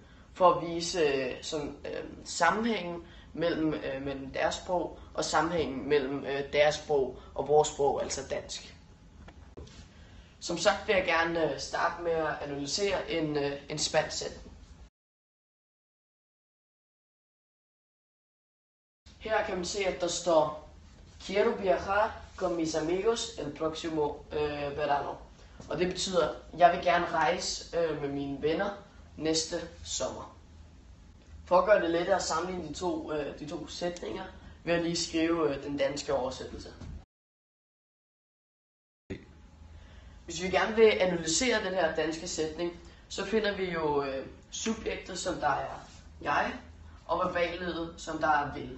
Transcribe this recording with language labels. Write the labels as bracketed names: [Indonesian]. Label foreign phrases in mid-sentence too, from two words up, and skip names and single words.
[Danish] For at vise sammenhængen mellem deres sprog og sammenhængen mellem deres sprog og vores sprog, altså dansk. Som sagt vil jeg gerne starte med at analysere en spansk sætning. Her kan man se, at der står [Spanish] Quiero viajar con mis amigos el próximo verano. [Danish] Og det betyder, jeg vil gerne rejse med mine venner næste sommer. For at gøre det lettere at sammenligne de to sætninger, vil jeg lige skrive den danske oversættelse. Hvis vi gerne vil analysere den her danske sætning, så finder vi jo subjektet, som der er jeg, og verballeddet, som der er vil.